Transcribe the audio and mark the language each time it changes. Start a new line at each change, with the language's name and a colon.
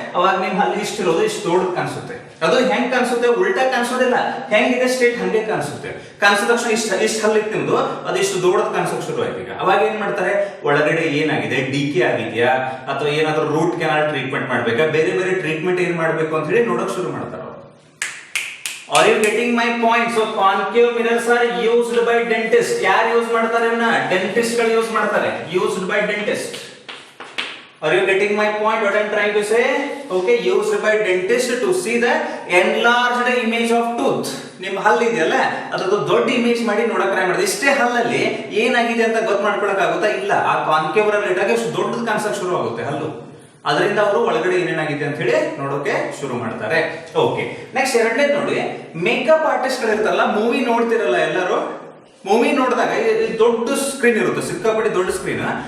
Kannada: ಅವಾಗ ನಿಮ್ ಹಲ್ಲು ಇಷ್ಟಿರೋದು ಇಷ್ಟು ದೊಡ್ಡ ಕಾಣಿಸುತ್ತೆ. ಅದು ಹೆಂಗ್ ಕಾಣಿಸುತ್ತೆ? ಉಲ್ಟಾ ಕಾಣಿಸೋದಿಲ್ಲ, ಹೆಂಗಿದೆ ಸ್ಟೇಟ್ ಹಂಗೆ ಕಾಣಿಸುತ್ತೆ. ಕಾಣಿಸಿದ ತಕ್ಷಣ ಇಷ್ಟು ಹಲ್ಲು ಇತ್ತು ನಿಮ್ದು, ಅದು ಇಷ್ಟು ದೊಡ್ಡದು ಕಾಣಿಸೋಕೆ ಶುರು ಆಯ್ತು. ಈಗ ಅವಾಗ ಏನ್ ಮಾಡ್ತಾರೆ, ಒಳಗಡೆ ಏನಾಗಿದೆ, ಡಿಕೆ ಆಗಿದೆಯಾ ಅಥವಾ ಏನಾದ್ರೂ ರೂಟ್ ಕೆನಾಲ್ ಟ್ರೀಟ್ಮೆಂಟ್ ಮಾಡ್ಬೇಕಾ, ಬೇರೆ ಬೇರೆ ಟ್ರೀಟ್ಮೆಂಟ್ ಏನ್ ಮಾಡ್ಬೇಕು ಅಂತ ಹೇಳಿ ನೋಡಕ್ ಶುರು ಮಾಡ್ತಾರೆ.
English: Are you getting my point? So concave mirrors are used by dentist.
Kannada: ಯಾರು ಯೂಸ್ ಮಾಡ್ತಾರೆ ಇವನ್ನ? ಡೆಂಟಿಸ್ಟ್ ಗಳು ಯೂಸ್ ಮಾಡ್ತಾರೆ.
English: Used by dentist. Are you getting my point? What I'm trying to say? Okay, used by dentist to see the enlarged image of tooth.
Kannada: ನಿಮ್ಮ ಹಲ್ಲು ಇದೆಯಲ್ಲ ಅದರದ್ದು ದೊಡ್ಡ ಇಮೇಜ್ ಮಾಡಿ ನೋಡಕ್ ಟ್ರೈ ಮಾಡಿದೆ. ಇಷ್ಟೇ ಹಲ್ಲಲ್ಲಿ ಏನಾಗಿದೆ ಅಂತ ಗೊತ್ತು ಮಾಡ್ಕೊಳಕ್ ಆಗುತ್ತಾ? ಇಲ್ಲ. ಆ ಕಾನ್ಕೇವ್ ಮಿರರ್ ಇಟ್ಟಾಗ ಇಷ್ಟು ದೊಡ್ಡದು ಕಾಣಿಸಕ್ ಶುರು ಆಗುತ್ತೆ ಹಲ್ಲು. ಅದರಿಂದ ಅವರು ಒಳಗಡೆ ಏನೇನಾಗಿದೆ ಅಂತ ಹೇಳಿ ನೋಡೋಕೆ ಶುರು ಮಾಡ್ತಾರೆ. ಓಕೆ, ನೆಕ್ಸ್ಟ್ ಎರಡನೇದು ನೋಡಿ, ಮೇಕಪ್ ಆರ್ಟಿಸ್ಟ್ ಗಳು ಇರ್ತಾರಲ್ಲ, ಮೂವಿ ನೋಡ್ತಿರಲ್ಲ ಎಲ್ಲರೂ, ಮೂವಿ ನೋಡಿದಾಗ ದೊಡ್ಡ ಸ್ಕ್ರೀನ್ ಇರುತ್ತೆ, ಸಿಕ್ಕಾಪಟ್ಟೆ ದೊಡ್ಡ ಸ್ಕ್ರೀನ್.